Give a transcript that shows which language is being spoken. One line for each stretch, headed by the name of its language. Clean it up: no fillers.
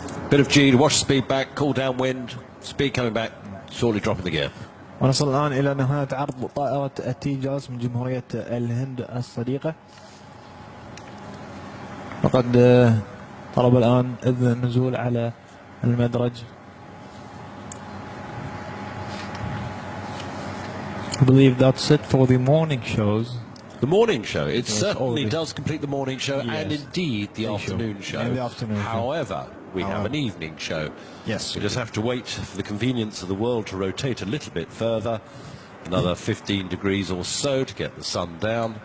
English: Bit of G to wash speed back, cool down wind, speed coming back, shortly dropping the gear.
Arabic: ونصل الآن إلى نهاية عرض طائرة التيجاز من جمهورية الهند الصديقة. وقد طلب الآن إذن النزول على المدرج.
English: I believe that's it for the morning shows. The morning show, it certainly does complete the morning show, yes, and indeed the afternoon show. And the afternoon However, we have an evening show. Yes. We just have to wait for the convenience of the world to rotate a little bit further, another 15 degrees or so to get the sun down.